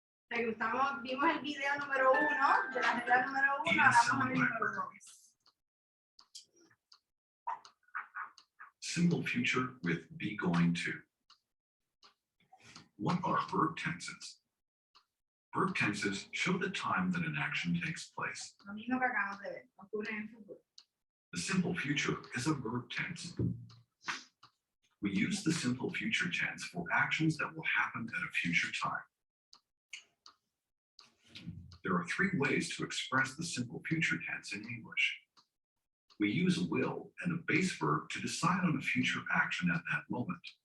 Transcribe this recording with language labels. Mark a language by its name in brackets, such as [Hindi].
[Spanish] Vimos el video número 1 de la regla número 1, ahora vamos a ver el número 2. [English] Simple future with be going to. What are verb tenses? Verb tenses show the time that an action takes place. [Spanish] Lo mismo que acabamos de ver, ocurre en el futuro. [English] The simple future is a verb tense. We use the simple future tense for actions that will happen at a future time. There are 3 ways to express the simple future tense in English. We use will and a base verb to decide on a future action at that moment.